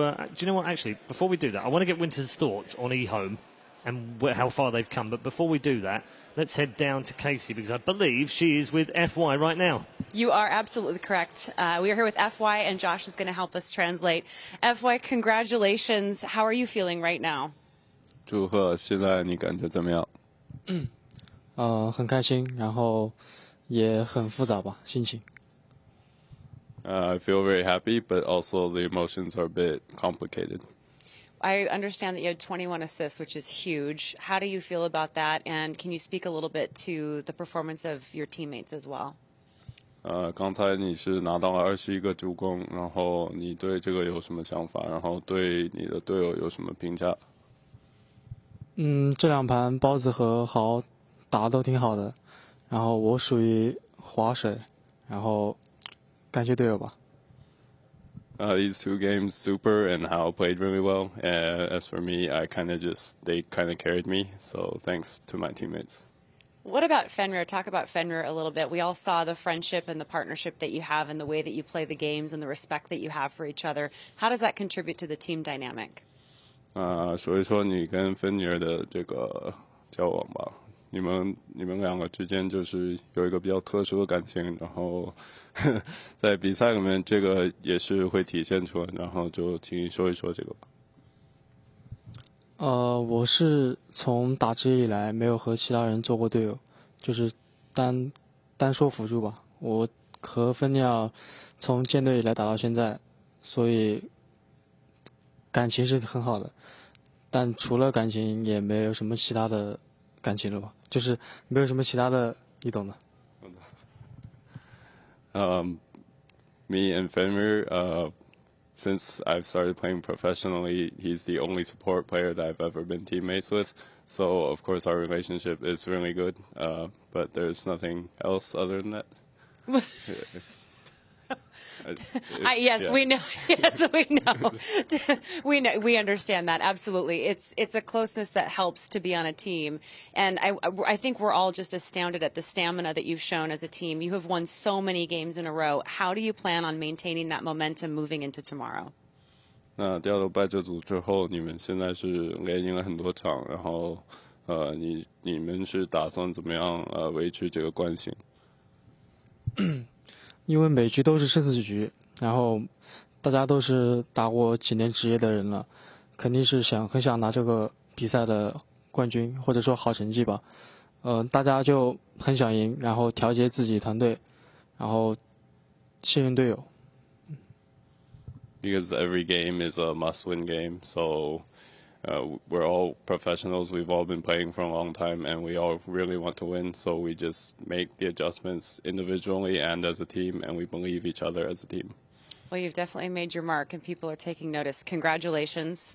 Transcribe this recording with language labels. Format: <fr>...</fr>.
<en>do you know what, actually, before we do that, I want to get Winter's thoughts on E-Home and how far they've come. But before we do that, let's head down to Casey, because I believe she is with FY right now. You are absolutely correct. We are here with FY, and Josh is going to help us translate. FY, congratulations. How are you feeling right now?</en> <zh>祝贺，现在你感觉怎么样？很开心，然后也很复杂吧，心情。</zh> <en>I feel very happy, but also the emotions are a bit complicated. I understand that you had 21 assists, which is huge. How do you feel about that? And can you speak a little bit to the performance of your teammates as well?</en> <zh>刚才你是拿到了21个助攻，然后你对这个有什么想法？然后对你的队友有什么评价？这两盘包子和豪打得都挺好的，然后我属于划水，然后感谢队友吧。</zh> <en>These 2 games, Super and Hao played really well. As for me, they kind of carried me. So thanks to my teammates. What about Fenrir? Talk about Fenrir a little bit. We all saw the friendship and the partnership that you have and the way that you play the games and the respect that you have for each other. How does that contribute to the team dynamic?</en> <zh>说一说你跟芬尼尔的这个交往吧。你们两个之间就是有一个比较特殊的感情，然后在比赛里面这个也是会体现出来，然后就请你说一说这个吧。我是从打职业以来没有和其他人做过队友，就是单说辅助吧。我和芬尼尔从建队以来打到现在，所以感情是很好的。但除了感情，也没有什么其他的感情了吧？就是没有什么其他的，你懂的。</zh> <en>Me and Fenrir, since I've started playing professionally, he's the only support player that I've ever been teammates with. So, of course, our relationship is really good, but there's nothing else other than that. Yes, we know. Yes, we know. We understand that absolutely. It's a closeness that helps to be on a team, and I think we're all just astounded at the stamina that you've shown as a team. You have won so many games in a row. How do you plan on maintaining that momentum moving into tomorrow?</en> <zh>那掉到败者组之后，你们现在是连赢了很多场，然后你们是打算怎么样维持这个惯性？因为每局都是生死局，然后大家都是打过几年职业的人了，肯定是很想拿这个比赛的冠军或者说好成绩吧。大家就很想赢，然后调节自己团队，然后信任队友。</zh> <en>because every game is a must-win game. So we're all professionals. We've all been playing for a long time, and we all really want to win. So we just make the adjustments individually and as a team, and we believe each other as a team. Well, you've definitely made your mark, and people are taking notice. Congratulations.</en>